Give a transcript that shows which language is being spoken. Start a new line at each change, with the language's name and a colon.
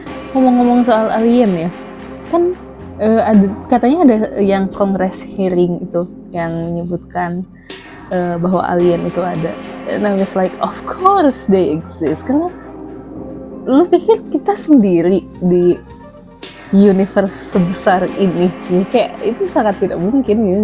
Indonesian: Ngomong-ngomong soal alien ya, kan katanya ada yang Congress hearing itu yang menyebutkan bahwa alien itu ada.
English: And I was like, of course they exist.
Indonesian: Karena lu pikir kita sendiri di universe sebesar ini, ya, kayak itu sangat tidak mungkin ya.